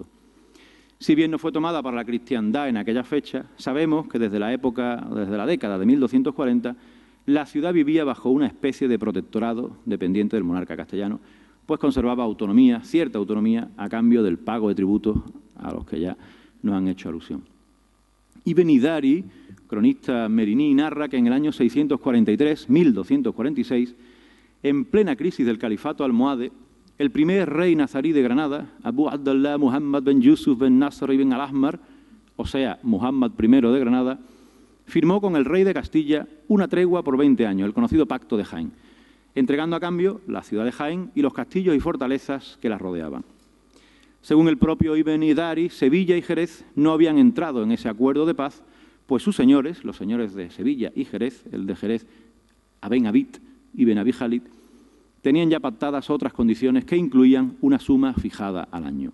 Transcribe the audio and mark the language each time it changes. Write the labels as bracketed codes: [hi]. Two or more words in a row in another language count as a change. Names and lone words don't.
[es] Si bien no fue tomada para la cristiandad en aquella fecha, sabemos que desde la década de 1240, la ciudad vivía bajo una especie de protectorado dependiente del monarca castellano, pues conservaba autonomía, cierta autonomía, a cambio del pago de tributos a los que ya nos han hecho alusión. Ibn Idari, cronista meriní, narra que en el año 643, 1246, en plena crisis del califato almohade, el primer rey nazarí de Granada, Abu Abdallah Muhammad ben Yusuf ben Nasr ibn al-Ahmar, o sea, Muhammad I de Granada, firmó con el rey de Castilla una tregua por 20 años, el conocido Pacto de Jaén, entregando a cambio la ciudad de Jaén y los castillos y fortalezas que la rodeaban. Según el propio Ibn Idari, Sevilla y Jerez no habían entrado en ese acuerdo de paz, pues sus señores, los señores de Sevilla y Jerez, el de Jerez, Aben Abid y Ben Abi Khalid, tenían ya pactadas otras condiciones que incluían una suma fijada al año.